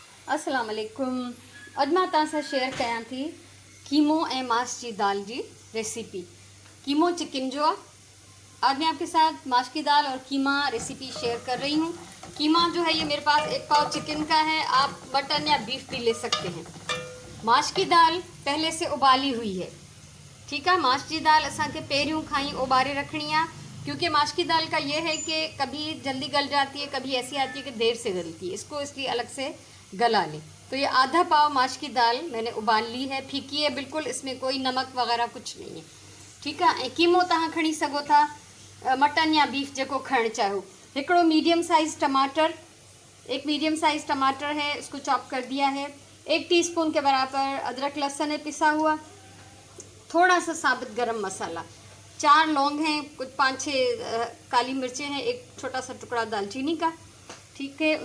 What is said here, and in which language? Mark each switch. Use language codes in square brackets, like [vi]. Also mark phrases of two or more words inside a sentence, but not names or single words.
[sd] अस्सलाम वालेकुम। अॼु मां तव्हां सां शेयर कयां थी कीमो ऐं माश की दाल जी रेसिपी। कीमो चिकन जो आहे। [ur] آج میں آپ کے ساتھ ماش کی دال اور قیمہ [en] recipe share [ur] کر رہی ہوں. قیمہ جو ہے یہ میرے پاس 1 پاؤ چکن کا ہے، آپ مٹن یا بیف بھی لے سکتے ہیں. ماش کی دال پہلے سے ابالی ہوئی ہے، ٹھیک ہے. ماش کی دال [sd] असांखे पहिरियों खां ही उबारे [ur] رکھنی ہے، کیونکہ ماش کی دال کا یہ ہے کہ کبھی جلدی گل جاتی ہے، کبھی ایسی آتی ہے کہ دیر سے گلتی ہے، اس کو اس لیے الگ سے گلا لیں. تو یہ آدھا پاؤ ماش کی دال میں نے ابال لی ہے، پھیکی ہے بالکل، اس میں کوئی نمک وغیرہ کچھ نہیں ہے، ٹھیک ہے. [sd] कीमो तव्हां खणी सघो था मटन या बीफ जेको खणणु चाहियो। [ur] हिकिड़ो [en] medium size [ur] ٹماٹر، ایک [en] medium size [ur] ٹماٹر ہے، اس کو چاپ کر دیا ہے. 1 ٹی اسپون کے برابر ادرک لہسن ہے پسا ہوا، تھوڑا سا ثابت گرم مسالا، 4 لونگ ہیں، کچھ 5-6 کالی مرچیں ہیں، ایک چھوٹا سا ٹکڑا دارچینی کا، ٹھیک ہے.